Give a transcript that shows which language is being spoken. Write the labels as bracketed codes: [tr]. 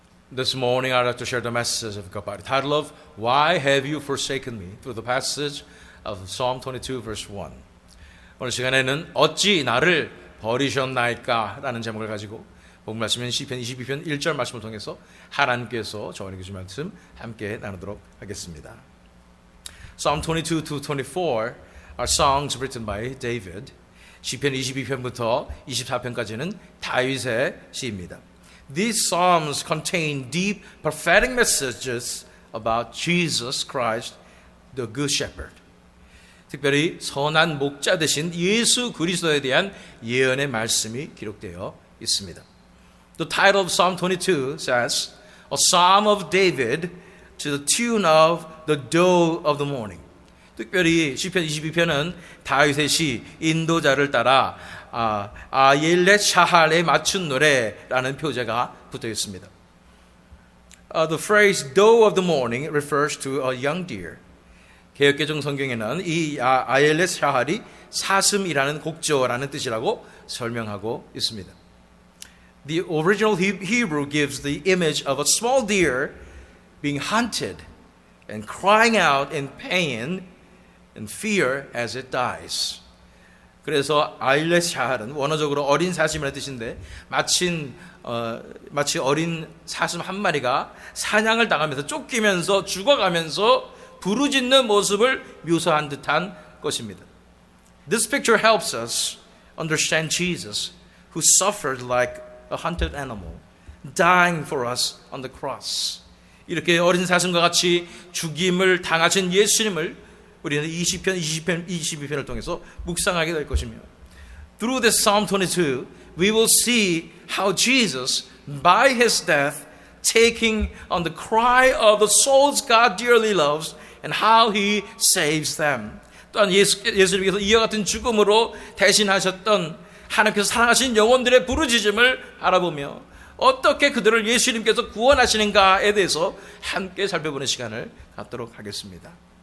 [en] This morning I'd like to share the message of God by the title of Why Have You Forsaken Me? through the passage of Psalm 22 verse 1. [ko] 오늘 시간에는 어찌 나를 버리셨나이까? 라는 제목을 가지고 본문 말씀인 시편 22편 1절 말씀을 통해서 하나님께서 저에게 주신 말씀 함께 나누도록 하겠습니다. [en] Psalm 22 to 24 are songs written by David. [ko] 시편 22편부터 24편까지는 다윗의 시입니다. [en] These psalms contain deep prophetic messages about Jesus Christ, the Good Shepherd. [ko] 특별히 선한 목자 되신 예수 그리스도에 대한 예언의 말씀이 기록되어 있습니다. [en] The title of Psalm 22 says, A Psalm of David to the tune of the Dew of the Morning. [ko] 특별히 시편 22편은 다윗의 시 인도자를 따라 아옐렛 샤할에 맞춘 노래라는 표제가 붙어 있습니다. [en] The phrase Dew of the Morning refers to a young deer. [ko] 개역개정 성경에는 이 아옐렛 샤할이 사슴이라는 곡조라는 뜻이라고 설명하고 있습니다. [en] The original Hebrew gives the image of a small deer being hunted and crying out in pain and fear as it dies. [ko] 그래서 아일렛 샤할은 원어적으로 어린 사슴이라는 뜻인데 마치 어린 사슴 한 마리가 사냥을 당하면서 쫓기면서 죽어가면서 부르짖는 모습을 묘사한 듯한 것입니다. [en] This picture helps us understand Jesus, who suffered like a hunted animal, dying for us on the cross. [ko] 이렇게 어린 사슴과 같이 죽임을 당하신 예수님을 우리는 20편, 22편을 통해서 묵상하게 될 것이며 [en] Through this Psalm 22, we will see how Jesus, by His death, taking on the cry of the souls God dearly loves and how He saves them. [ko] 또한 예수님께서 이와 같은 죽음으로 대신하셨던 하나님께서 사랑하신 영혼들의 부르짖음을 알아보며 어떻게 그들을 예수님께서 구원하시는가에 대해서 함께 살펴보는 시간을 갖도록 하겠습니다.